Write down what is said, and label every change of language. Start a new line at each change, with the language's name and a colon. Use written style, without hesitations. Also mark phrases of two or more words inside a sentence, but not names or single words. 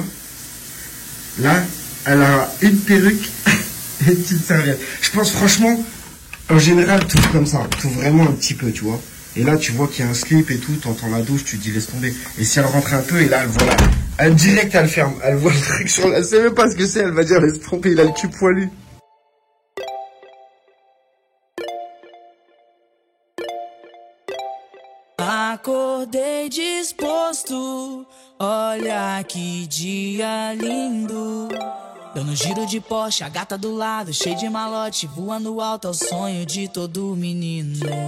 French: Là, elle a une perruque et une petite serviette. Je pense franchement, en général, tout comme ça. Tout vraiment un petit peu, tu vois. Et là, tu vois qu'il y a un slip et tout, t'entends la douche, tu te dis laisse tomber. Et si elle rentre un peu, et là, elle voit elle direct, elle ferme. Elle voit le truc sur la... Elle sait même pas ce que c'est, elle va dire laisse tomber, il a le cul poilu.
Portuguese: Acordei disposto, olha que dia lindo. Dando giro de Porsche, a gata do lado, cheio de malote, voando alto ao sonho de todo menino.